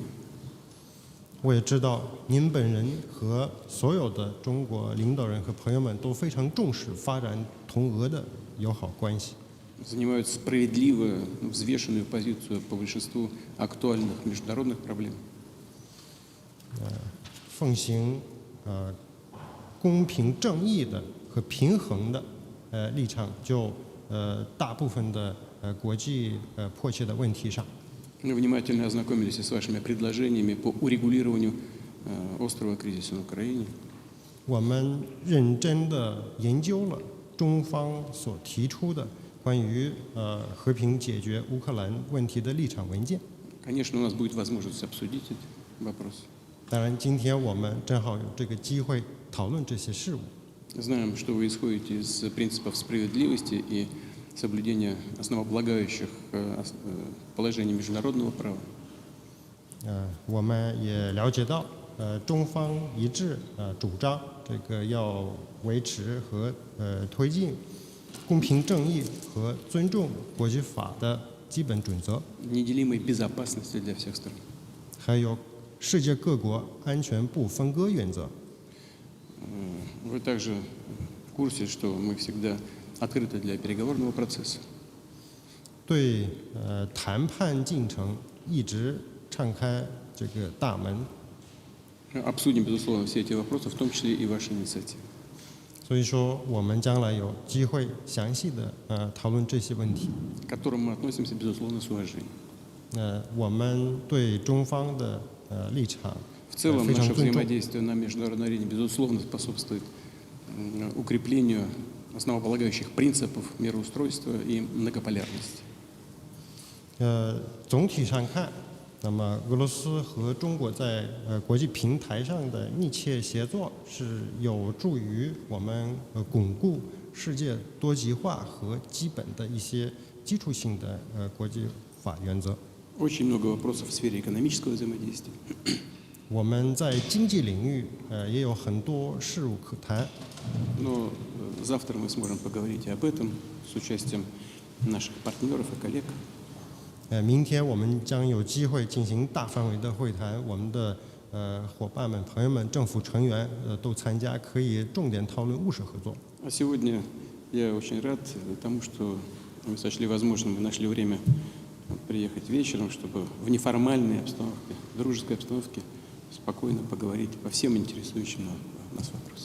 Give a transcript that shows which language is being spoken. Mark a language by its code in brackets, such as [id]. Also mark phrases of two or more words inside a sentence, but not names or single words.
[zh] 我也知道您本人和所有的中国领导人和朋友们都非常重视发展同俄的友好关系。 [ru] Занимают справедливую, взвешенную позицию по большинству актуальных международных проблем. [zh] 奉行公平正义的和平衡的立场，就大部分的国际迫切的问题上。 [ru] Мы внимательно ознакомились с вашими предложениями по урегулированию острого кризиса на Украине. [zh] 我们认真的研究了中方所提出的关于和平解决乌克兰问题的立场文件。 [ru] Конечно, у нас будет возможность обсудить этот вопрос. [zh] 当然，今天我们正好有这个机会讨论这些事务。 [ru] Знаем, что вы исходите из принципов справедливости и соблюдения основополагающих положений международного права. [zh] 我们也了解到，中方一致主张这个要维持和推进公平正义和尊重国际法的基本准则， [ru] Неделимой безопасности для всех сторон. [zh] 还有世界各国安全不分割原则。 [ru] Вы также в курсе, что мы всегда открыты для переговорного процесса. [zh] 对谈判进程一直敞开这个大门， [ru] Обсудим, безусловно, все эти вопросы, в том числе и ваши инициативы. [zh] 所以说我们将来有机会详细的讨论这些问题。 [ru] К которым мы относимся, безусловно, с уважением. [zh] 我们对中方的立场 [ru] В целом, [zh] 非常 [ru] наше [zh] 尊重。 [ru] взаимодействие на международной арене, безусловно, способствует укреплению основополагающих принципов мироустройства и многополярности. [zh] 总体上看，那么俄罗斯和中国在国际平台上的密切协作，是有助于我们巩固世界多极化和基本的一些基础性的国际法原则。 [ru] Очень много вопросов в сфере экономического взаимодействия. [zh] 我们在经济领域也有很多事务可谈。 [ru] Но завтра мы сможем поговорить и об этом с участием наших партнеров и коллег. [zh] 明天我们将有机会进行大范围的会谈，我们的伙伴们、朋友们、政府成员都参加，可以重点讨论务实合作。 [ru] А сегодня я очень рад тому, что вы сочли возможным и нашли время приехать вечером, чтобы в неформальной обстановке, дружеской обстановке спокойно поговорить по всем интересующим нас вопросам.